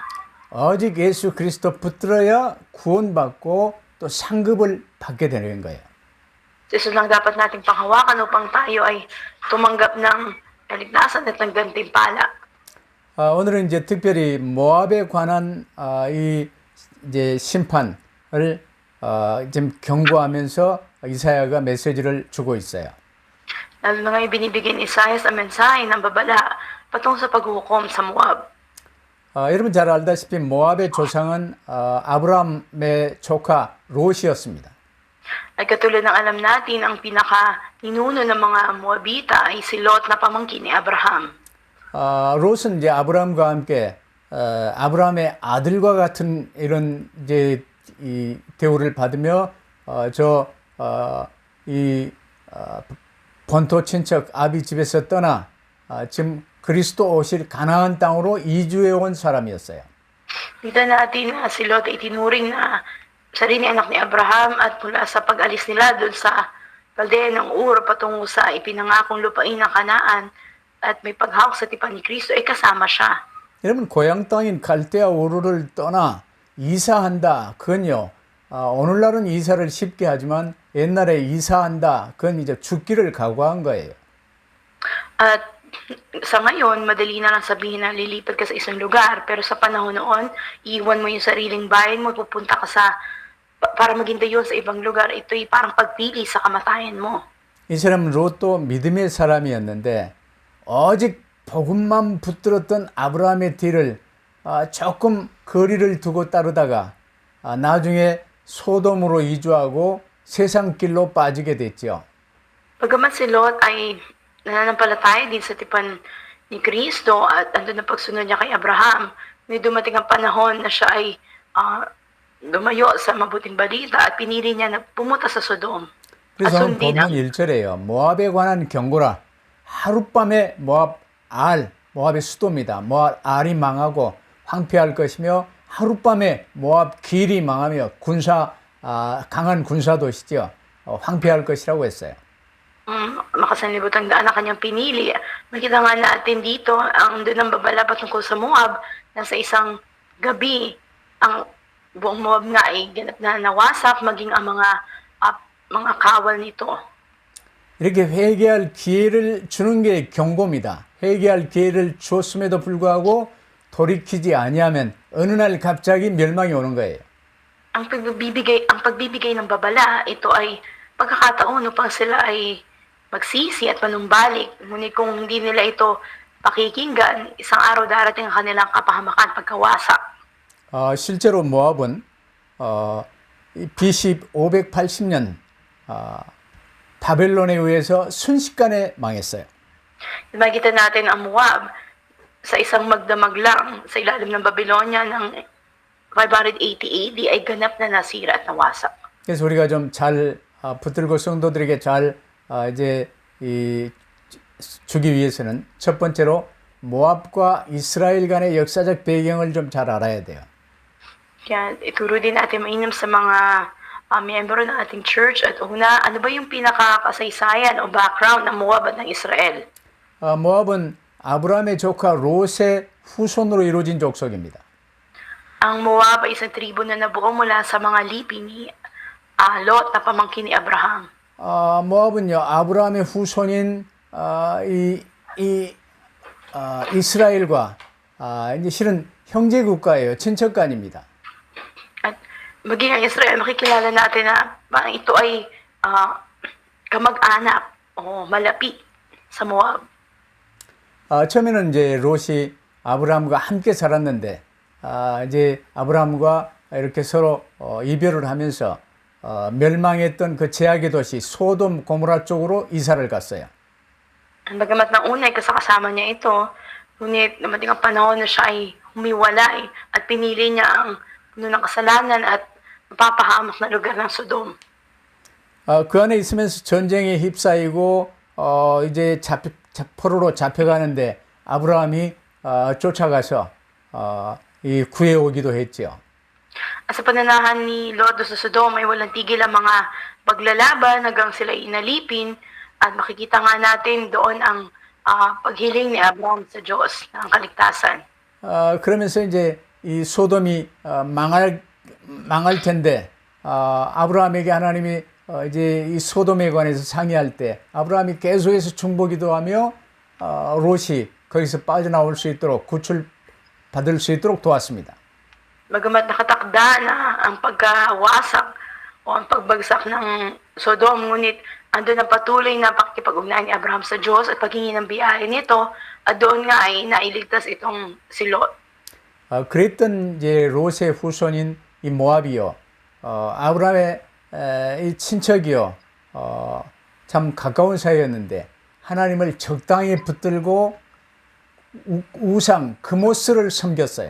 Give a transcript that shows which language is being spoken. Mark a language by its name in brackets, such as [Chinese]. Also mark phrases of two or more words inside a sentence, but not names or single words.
[Korean] 오직 예수 그리스도 붙들어야 구원받고 또 상급을 받게 되는 거예요. [Filipino] Jesus lang dapat nating panghawakan upang tayo ay tumanggap ng kaligtasan at ng gantimpala. [Korean] 오늘은 이제 특별히 모압에 관한 이 이제 심판을 지금 경고하면서 이사야가 메시지를 주고 있어요. [Filipino] Lalo na ngayon binibigyan ni Isaiah sa mensahe ng babala patungkol sa paghukom sa Moab. [Korean] 여러분 잘 알다시피 모압의 조상은 아브라함의 조카 롯이었습니다. [Filipino] At katulad ng alam natin, ang pinaka-ninuno ng mga Moabita ay si Lot na pamangkin ni Abraham. [Korean] 롯은 이제 아브라함과 함께 아브라함의 아들과 같은 이런 이제 이 대우를 받으며 본토 친척 아비 집에서 떠나 지금 그리스도 오실 가나안 땅으로 이주해 온 사람이었어요. [Filipino] Kita natin na si Lot ay tinuring na sarili anak ni Abraham at mula sa pag-alis nila doon sa Kaldea ng Ur patungo sa ipinangakong lupain ng Kanaan at may paghawak sa tipan ni Kristo ay kasama siya. [Korean] 여러분 고향 땅인 갈대아 우르를 떠나 이사한다. 그건요. 오늘날은 이사를 쉽게 하지만 옛날에 이사한다. 그건 이제 죽기를 각오한 거예요. [Filipino] At Sa ngayon, madali na lang sabihin na lilipat ka sa isang lugar, pero sa panahon noon, iiwan mo yung sariling bayan mo, pupunta ka para maging dayon sa ibang lugar. Ito'y parang pagpili sa kamatayan mo. [Korean] 이 사람은 롯도 믿음의 사람이었는데 오직 복음만 붙들었던 아브라함의 뒤를 조금 거리를 두고 따르다가 나중에 소돔으로 이주하고 세상 길로 빠지게 됐죠. [Filipino] Bagamat si Lot ay nananampalataya din sa tipan ni Kristo at andun ang pagsunod niya kay Abraham, may dumating ang panahon na siya ay lumayo sa mabuting balita at pinili niya na pumunta sa Sodom. At [Korean] 그래서 [Filipino] sundin [Korean] 본문 [Filipino] ang [Korean] 1절에요. 모압에 관한 경고라. 하룻밤에 모압의 수도입니다. 모압 알이 망하고 황폐할 것이며 하룻밤에 모압 길이 망하며 강한 군사 도시죠. 황폐할 것이라고 했어요. [Filipino] makasanlibutan daan na kanyang pinili. Makita nga natin dito, ang doon ang babala patungkol sa Moab, na sa isang gabi, ang buong Moab nga ay ganap na nawasak, maging ang mga kawal nito. [Korean] 이렇게 회개할 기회를 주는 게 경고입니다. 회개할 기회를 주었음에도 불구하고 돌이키지 아니하면 어느 날 갑자기 멸망이 오는 거예요. [Filipino] Ang pagbibigay ng babala, ito ay pagkakataon upang sila ay magsisi at manumbalik. Ngunit kung hindi nila ito pakikinggan, isang araw darating ang kanilang kapahamakan pagkawasak. [Korean] 실제로 모압은 BC 580년 바벨론에 의해서 순식간에 망했어요. [Filipino] Makikita natin ang Moab sa isang magdamag lang sa ilalim ng Babylonia ng 580 AD ay ganap na nasira at nawasak. [Korean] 그래서 우리가 좀 잘 붙들고 성도들에게 잘 이제 주기 위해서는 첫 번째로 모압과 이스라엘 간의 역사적 배경을 좀 잘 알아야 돼요. [Filipino] Kaya ituro din natin mainam sa mga miyembro ng ating church at una, ano ba yung pinakakasaysayan o background ng Moab at ng Israel? [Korean] 모압은 아브라함의 조카 롯의 후손으로 이루어진 족속입니다. [Filipino] Ang Moab ay isang tribo na nabuo mula sa mga lipi ni Lot na pamangkin ni Abraham. [Korean] 모압은요 아브라함의 후손인 이스라엘과 이제 실은 형제 국가예요. 친척간입니다. [Filipino] At maging ang Israel, makikilala natin na parang ito ay kamag-anak o malapit sa Moab. [Korean] 처음에는 이제 롯이 아브라함과 함께 살았는데 이제 아브라함과 이렇게 서로 이별을 하면서 멸망했던 그 제약의 도시 소돔 고모라 쪽으로 이사를 갔어요. [Filipino] Bagamat ng una ay kasama niya ito, ngunit dumating ang panahon na siya ay humiwalay at pinili niya ang puno ng kasalanan at mapapahamak na lugar ng Sodom. [Korean] 그 안에 있으면서 전쟁에 휩싸이고 이제 포로로 잡혀가는데 아브라함이 쫓아가서 구해오기도 했죠. [Filipino] Sa pananahan ni Lot sa Sodom ay walang tigil ang mga paglalaban hanggang sila inalipin at makikita nga natin doon ang paghiling ni Abraham sa Diyos ng kaligtasan. [Korean] 그러면서 이제 이 소돔이 망할 텐데 아브라함에게 하나님이 이제 이 소돔에 관해서 상의할 때 아브라함이 계속해서 중보기도 하며 롯이 거기서 빠져나올 수 있도록 구출받을 수 있도록 도왔습니다. [Filipino] Bagamat nakatakda na ang pagkawasak o ang pagbagsak ng Sodom, ngunit andun ang patuloy na pakikipag-ugnayan ni Abraham sa Diyos at paghingi ng biyaya nito at doon nga ay nailigtas itong si Lot. [Korean] 그랬던 이제 롯의 후손인 이 모압이요, 아브라함의 이 친척이요, 참 가까운 사이였는데 하나님을 적당히 붙들고 우상 금오스를 섬겼어요.